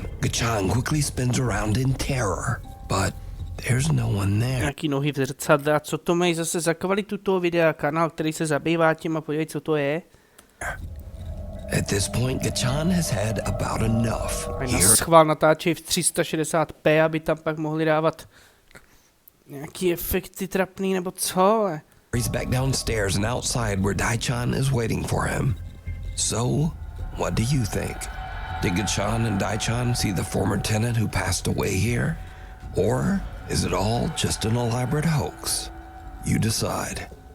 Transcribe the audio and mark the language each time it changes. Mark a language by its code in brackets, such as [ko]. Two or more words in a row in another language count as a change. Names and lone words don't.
[en] Gachan quickly spins around in terror, but there's no one there. [cs] Nějaký nohy v zrcadle. A co to mají zase za kvalitu toho videa? Kanál, který se zabývá tím a podívej, co to je. [en] At this point, Gachan has had about enough. [cs] A na schvál natáčejí v 360p, aby tam pak mohli dávat nějaký efekty trapný nebo co? [en] He's back downstairs and outside where Daichan is waiting for him. So, what do you think? Did Gachan and Daichan see the former tenant who passed away here? Or is it all just an elaborate hoax? You decide.